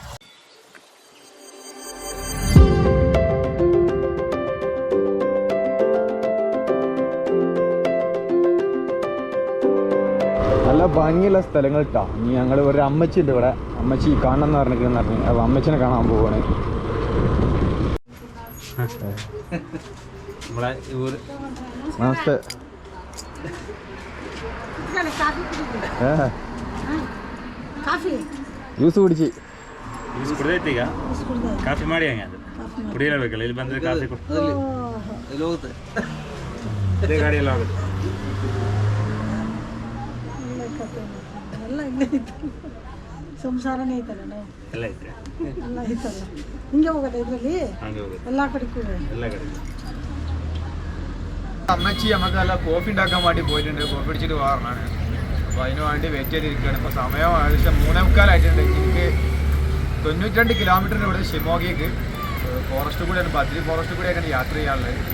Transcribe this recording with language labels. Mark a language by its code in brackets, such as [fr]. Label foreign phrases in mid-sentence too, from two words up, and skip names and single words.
[ml] നല്ല ഭംഗിയുള്ള സ്ഥലങ്ങൾ ഇട്ടാ. ഇനി ഞങ്ങൾ ഒരു അമ്മച്ചി ഉണ്ട് ഇവിടെ. അമ്മച്ചി കാണണം എന്ന് പറഞ്ഞു. അപ്പോൾ അമ്മച്ചിനെ കാണാൻ പോവാണ്. നമസ്തേ. [kn] ಜ್ಯೂಸ್ ಕುಡಿಸಿ. ಜ್ಯೂಸ್ ಕುಡಿದೈತಿ ಈಗ. ಕಾಫಿ ಮಾಡಿ ಹಂಗೆ ಅದು ಕುಡಿಯಲೇಬೇಕಲ್ಲ. ಇಲ್ಲಿ ಬಂದರೆ ಕಾಫಿ ಹೋಗುತ್ತೆ. ಇದೇ ಗಾಡಿಯೆಲ್ಲ ಹೋಗುತ್ತೆ. ಸಂಸಾರನೇ ಐತಲ್ಲ, ಎಲ್ಲ ಐತೆ, ಎಲ್ಲ ಐತಲ್ಲ. ಹಿಂಗೆ ಹೋಗೋದು ಇದರಲ್ಲಿ ಹಂಗೆ ಹೋಗುತ್ತೆ [ml] ಎಲ್ಲ കടക്കും എല്ലാ കടക്കും. അമ്മച്ചി നമുക്ക് നല്ല കോഫി ഉണ്ടാക്കാൻ വേണ്ടി പോയിട്ടുണ്ട്. കോഫി അടിച്ചിട്ട് പോകാറാണ്. അപ്പോൾ അതിന് വേണ്ടി വെയിറ്റ് ചെയ്തിരിക്കുകയാണ്. ഇപ്പോൾ സമയം ഏകദേശം 3:45 എനിക്ക് 92 കിലോമീറ്ററിന് ഇവിടെ ഷിമോഗയ്ക്ക് ഫോറസ്റ്റ് കൂടെയാണ്, ബദ്രി ഫോറസ്റ്റ് കൂടെയൊക്കെയാണ് യാത്ര ചെയ്യാനുള്ളത്.